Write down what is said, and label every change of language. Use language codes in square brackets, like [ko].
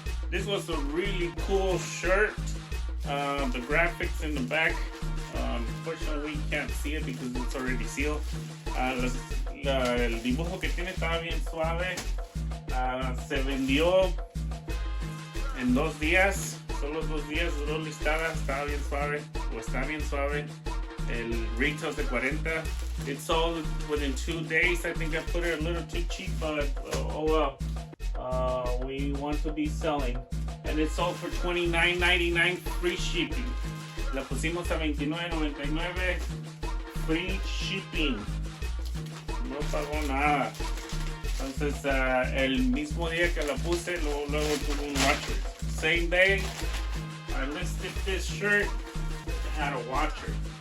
[en] This was a really cool shirt. The graphics in the back. Unfortunately, we can't see it because it's already sealed. [es] El dibujo que tiene estaba bien suave. Se vendió en 2 días. Solo 2 días duró listada. Estaba bien suave. O está bien suave. El retail es de 40. [en] It sold within 2 days. I think I put it a little too cheap, but oh well. We want to be selling. And it sold for $29.99 free shipping. [es] La pusimos a $29.99 [en] free shipping. [es] No pagó nada. Entonces, el mismo día que la puse, luego tuve un washer. [en] Same day, I listed this shirt, it had a washer.